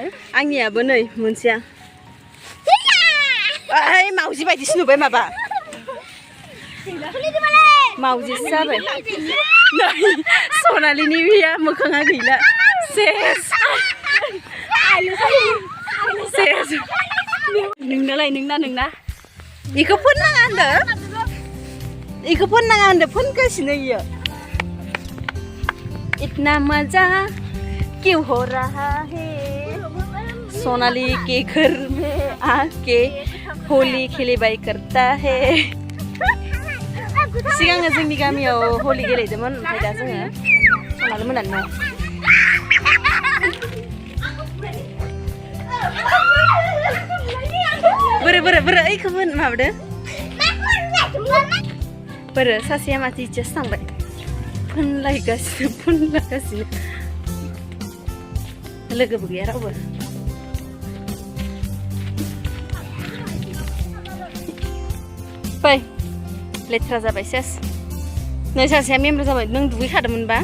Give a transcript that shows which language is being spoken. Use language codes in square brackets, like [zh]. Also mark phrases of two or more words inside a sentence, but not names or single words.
[brx] आंनियाबो नै मोनसेया ओइ मावजि बायदिसो नुबाय माबा मावजिसो जाबाय नै सनालिनि बिया मोखाङा गैला सेस सेस नोंना इखौ फोननाङा होनदो फोनगासिनो इयो [hi] इतना मजा क्यों हो रहा है सोनाली के घर में आके होली खेलेबाय करता है [brx] सिगाङो जोंनि गामियाव होली गेलेदोंमोन ओमफ्राय दा जोङो सनालि मोनानो बोरो ओइखौ माबादो बोरो सासेया माथो इथियासो थांबाय फोनलागासिनो लोगोबो गैया रावबो फै लेथ्रा जाबाय सेस नै सासेया मेमब्रा जाबाय नों दुगैखादोंमोनबा